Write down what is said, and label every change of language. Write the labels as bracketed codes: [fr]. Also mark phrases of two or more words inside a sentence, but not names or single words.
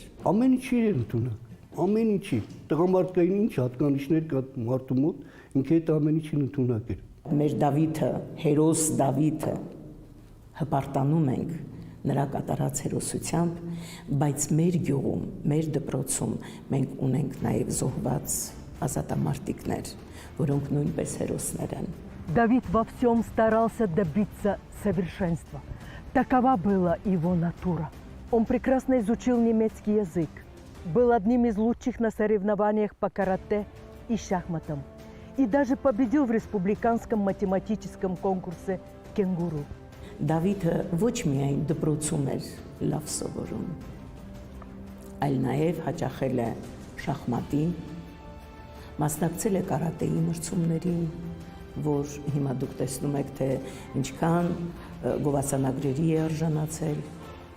[hy] Ամեն ինչի էր ընդունակ, ամեն ինչի։ Տղամարդկային ինչ հատկանիշներ կա մարդու մոտ, ինքը այդ ամեն ինչին ընդունակ էր։ Մեր Դավիթը, հերոս Դավիթը հպարտանում ենք նրա կատարած հերոսությամբ, բայց մեր գյուղում, մեր դպրոցում մենք ունենք նաև զոհված ազատամարտիկներ, որոնք նույնպես հերոսներ են։ [ru] Давид во всем старался добиться совершенства. Такова была его натура. Он прекрасно изучил немецкий язык, был одним из лучших на соревнованиях по карате и шахматам и даже победил в республиканском математическом конкурсе «Кенгуру». [hy] Դավիթը ոչ միայն դպրոցում էր լավ սովորում, այլ նաև հաճախել է շախմատին, մասնակցել է կարատեի մրցումներին, որ հիմա դուք տեսնում եք, թե ինչքան գովասանագրերի է արժանացել,